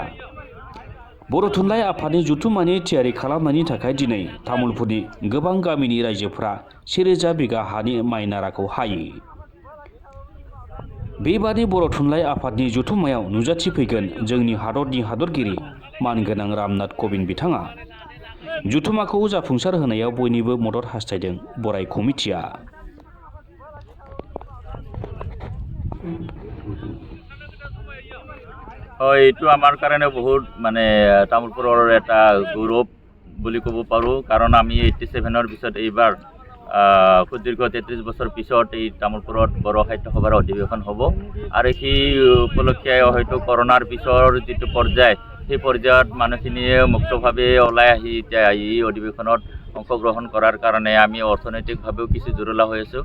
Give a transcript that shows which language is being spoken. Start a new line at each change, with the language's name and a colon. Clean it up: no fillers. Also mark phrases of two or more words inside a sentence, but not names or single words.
Bodo: बर' थुनलाइ आफादनि जथुम्मानि थियारि खालामनायनि थाखाय दिनै तामुलपुरनि गोबां गामिनि रायजोफोरा 1000 बिगा हानि माइ नाराखौ हायो। बेबादि बर' थुनलाइ आफादनि जथुम्मायाव नुजाथिफैगोन जोंनि हादरनि हादरगिरि मानगोनां रामनाथ क'विन्द बिथाङा। जथुम्माखौ जाफुंसार होनायाव बयनिबो मदद हास्थायदों बराय कमिटिया।
Assamese: এইটো আমাৰ কাৰণে বহুত মানে তামোলপুৰৰ এটা গৌৰৱ বুলি ক'ব পাৰোঁ, কাৰণ আমি 87ৰ পিছত এইবাৰ সুদীৰ্ঘ 33 বছৰ পিছত এই তামোলপুৰত বড়ো সাহিত্য সভাৰ অধিৱেশন হ'ব আৰু সেই উপলক্ষে হয়তো কৰোণাৰ পিছৰ যিটো পৰ্যায় সেই পৰ্যায়ত মানুহখিনিয়ে মুক্তভাৱে ওলাই আহি এতিয়া এই অধিৱেশনত অংশগ্ৰহণ কৰাৰ কাৰণে আমি অৰ্থনৈতিকভাৱেও কিছু জুৰুলা হৈ আছোঁ।